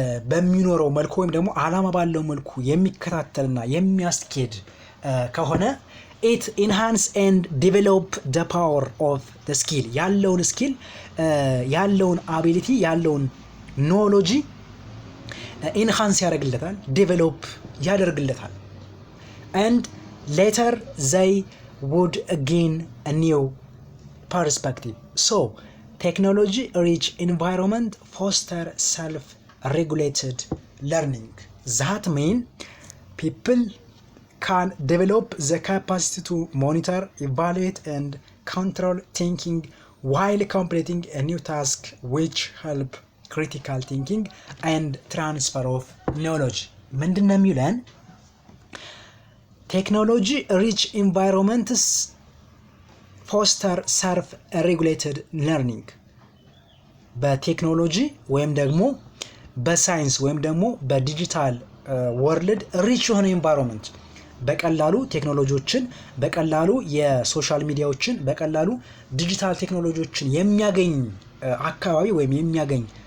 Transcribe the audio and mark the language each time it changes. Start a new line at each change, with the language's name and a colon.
Amharic: በሚኖረው መልኩ ወይም ደግሞ አላማ ባለው መልኩ የሚከታተልና የሚያስኬድ ከሆነ
English: it enhance and develop the power of the skill
Amharic: ያለውን ስኪል ያለውን አቢሊቲ ያለውን ኖሎጂ ኢንሃንስ ያደርግለታል ዴቨሎፕ ያደርግለታል
English: and later they would gain a new perspective. So technology rich environment foster self-regulated learning. That means people can develop the capacity to monitor, evaluate and control thinking while completing a new task which help critical thinking and transfer of knowledge.
Amharic: ምንድነው የሚለን? ቴክኖሎጂ ሪች ኢንቫይሮንመንትስ ፎስተር ሰልፍ ሬጉሌትድ ለርኒንግ። በቴክኖሎጂ ወይም ደግሞ በሳይንስ ወይም ደግሞ በዲጂታል ወርልድ ሪች የሆነ ኢንቫይሮንመንት በቀላሉ ቴክኖሎጂዎችን በቀላሉ የሶሻል ሚዲያዎችን በቀላሉ ዲጂታል ቴክኖሎጂዎችን የሚያገኝ አካባቢ ወይም የሚያገኝ